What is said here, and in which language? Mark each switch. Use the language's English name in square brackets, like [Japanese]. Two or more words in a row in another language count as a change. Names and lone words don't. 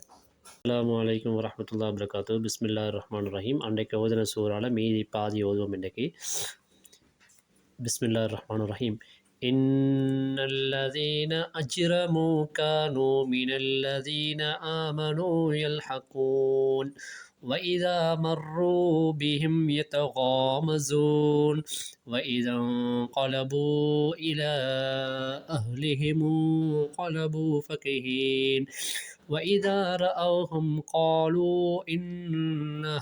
[Arabic] السلام عليكم ورحمة الله وبركاته. بسم الله الرحمن الرحيم. [Tamil] அன்றைக்கு ஓதுன சூறால மீதி பாதி ஓதுவோம் இன்றைக்கு. [Arabic] بسم الله الرحمن الرحيم إن الذين أجرموا كانوا من الذين آمنوا يضحكون وإذا مروا بهم يتغامزون وإذا انقلبوا إلى أهلهم انقلبوا فكهين وإذا رأوهم قالوا إن